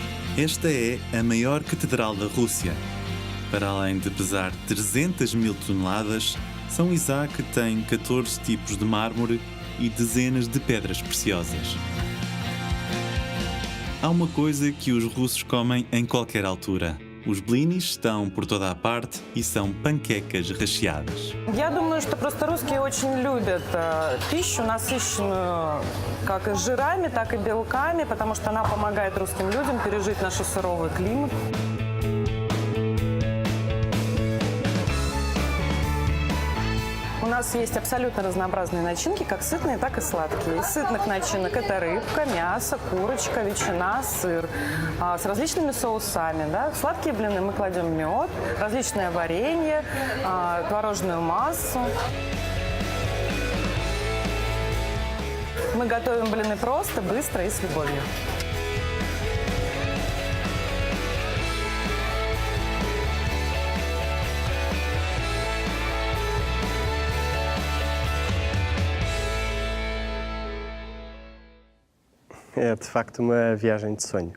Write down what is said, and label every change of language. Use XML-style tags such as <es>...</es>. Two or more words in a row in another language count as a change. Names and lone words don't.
<pt>Esta é a maior catedral da Rússia. Para além de pesar 300 mil toneladas, São Isaac tem 14 tipos de mármore e dezenas de pedras preciosas. Há uma coisa que os russos comem em qualquer altura. Os blinis estão por toda a parte e são panquecas recheadas.</pt> <ru>Я думаю, что просто русские очень любят пищу, насыщенную как и жирами, так и белками, потому что она помогает русским людям пережить наш суровый климат. У нас есть абсолютно разнообразные начинки, как сытные, так и сладкие. Из сытных начинок это рыбка, мясо, курочка, ветчина, сыр с различными соусами. Да? В сладкие блины мы кладем мед, различное варенье, творожную массу. Мы готовим блины просто, быстро и с любовью.</ru> <pt>É de facto uma viagem de sonho.</pt>